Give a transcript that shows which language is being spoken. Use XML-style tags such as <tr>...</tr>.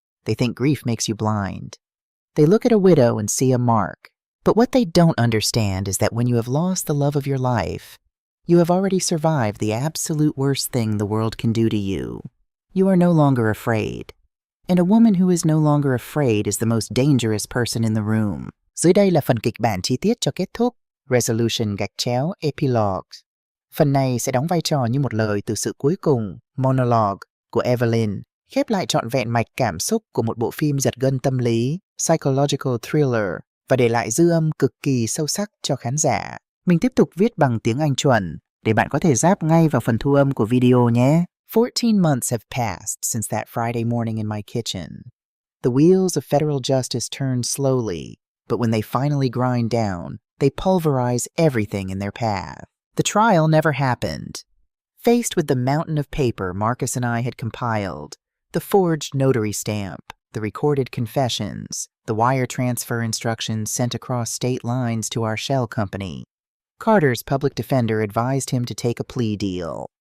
<en>They think grief makes you blind. They look at a widow and see a mark. But what they don't understand is that when you have lost the love of your life, you have already survived the absolute worst thing the world can do to you. You are no longer afraid. And a woman who is no longer afraid is the most dangerous person in the room.</en> <vi>Dưới đây là phần kịch bản chi tiết cho kết thúc.</vi> <en>Resolution _ Epilogue.</en> <vi>Phần này sẽ đóng vai trò như một lời từ sự cuối cùng, monologue, của Evelyn, khép lại trọn vẹn mạch cảm xúc của một bộ phim giật gân tâm lý, psychological thriller, và để lại dư âm cực kỳ sâu sắc cho khán giả. Mình tiếp tục viết bằng tiếng Anh chuẩn, để bạn có thể giáp ngay vào phần thu âm của video nhé.</vi> <en>14 months have passed since that Friday morning in my kitchen. The wheels of federal justice turn slowly, but when they finally grind down, they pulverize everything in their path. The trial never happened. Faced with the mountain of paper Marcus and I had compiled, the forged notary stamp, the recorded confessions, the wire transfer instructions sent across state lines to our shell company, Carter's public defender advised him to take a plea deal.</en>